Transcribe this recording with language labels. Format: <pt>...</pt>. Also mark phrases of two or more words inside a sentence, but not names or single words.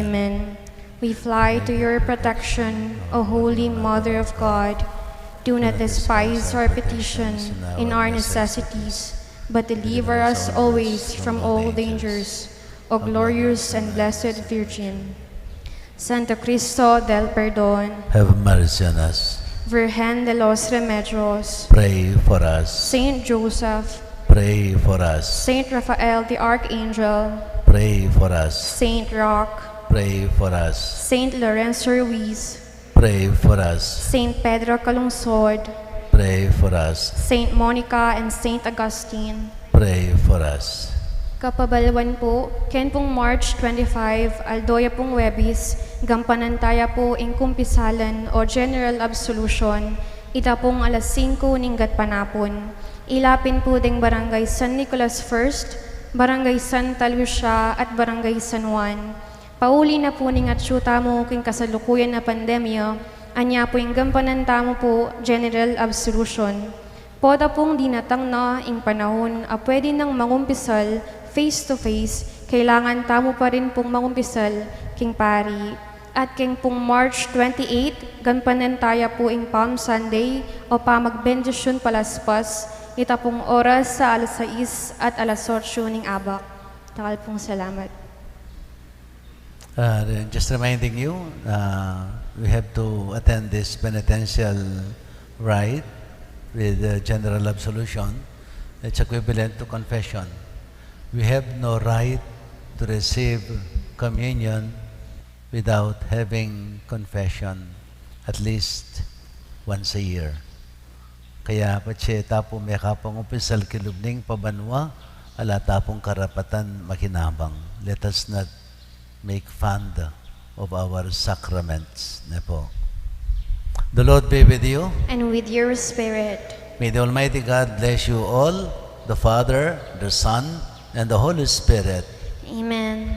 <en>We fly to your protection, O Holy Mother of God. Do not despise our petition in our necessities, but deliver us always from all dangers, O glorious and blessed Virgin. Santo Cristo del Perdón, Have mercy on us. Virgen de los Remedios, Pray for us. Saint Joseph, Pray for us. Saint Raphael the Archangel, Pray for us. Saint Roch, Pray for us. Saint Lorenzo Ruiz, Pray for us. Saint Pedro Calungsod, Pray for us. Saint Monica and Saint Augustine. Pray for us.</en> <pam>Kapabalwan po, ken pong March 25, aldoya pong Webis, gampanantaya po ing kumpisalan o</pam> <en>General Absolution,</en> <pam>ita pong alas 5 ninggat panapon. Ilapin po ding Barangay San Nicolas First, Barangay Santa Lucia at Barangay San Juan. Pauli na po ning atsyuta mo king kasalukuyan na pandemya, anya po ing gampananta mo po</pam> <en>General Absolution.</en> <pam>Poda pong dinatang na ing panahon a pwede nang mangumpisal face-to-face, kailangan tamo pa rin pong mangumpisal king pari. At king pong March 28, ganpanantaya po ing Palm Sunday o pamagbendisyon palaspas, ita pong oras sa alas 6 at alas 8 ning abak. Takal pong salamat.</pam> <en>Just reminding you, we have to attend this penitential rite with general absolution. It's equivalent to confession. We have no right to receive communion without having confession at least once a year.</en> <pam>Kaya patse tapo may kapang upisal kilubning pabanwa, ala tapong karapatan makinabang.</pam> <en>Let us not make fun of our sacraments. Nepo. The Lord be with you. And with your spirit. May the Almighty God bless you all, the Father, the Son, and the Holy Spirit. Amen.</en>